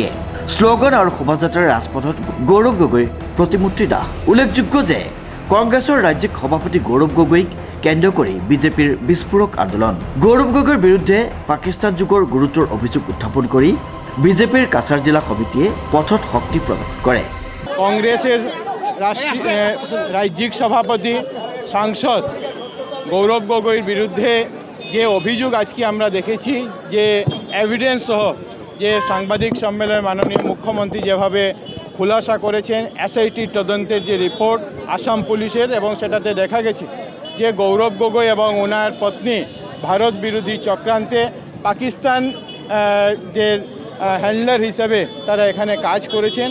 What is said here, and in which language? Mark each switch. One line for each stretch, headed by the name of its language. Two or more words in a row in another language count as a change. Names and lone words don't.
Assamese: শ্লোগান আৰু শোভাযাত্ৰাৰে ৰাজপথত গৌৰৱ গগৈৰ প্ৰতিমূৰ্তি দাহ। উল্লেখযোগ্য যে কংগ্ৰেছৰ ৰাজ্যিক সভাপতি গৌৰৱ গগৈক কেন্দ্ৰ কৰি বিজেপিৰ বিস্ফোৰক আন্দোলন। গৌৰৱ গগৈৰ বিৰুদ্ধে পাকিস্তান যুগৰ গুৰুতৰ অভিযোগ উত্থাপন কৰি বিজেপিৰ কাছাৰ জিলা সমিতিয়ে পথত শক্তি প্ৰকাশ কৰে।
Bangla: কংগ্রেসের রাজ্যিক সভাপতি সাংসদ গৌরব গগৈর বিরুদ্ধে যে অভিযোগ আজকে আমরা দেখেছি, যে এভিডেন্স সহ যে সাংবাদিক সম্মেলনে মাননীয় মুখ্যমন্ত্রী যেভাবে খুলাসা করেছেন এসআইটি তদন্তের যে রিপোর্ট আসাম পুলিশের, এবং সেটাতে দেখা গেছে যে গৌরব গগৈ এবং ওনার পত্নী ভারত বিরোধী চক্রান্তে পাকিস্তান যে হ্যান্ডলার হিসাবে তারা এখানে কাজ করেছেন।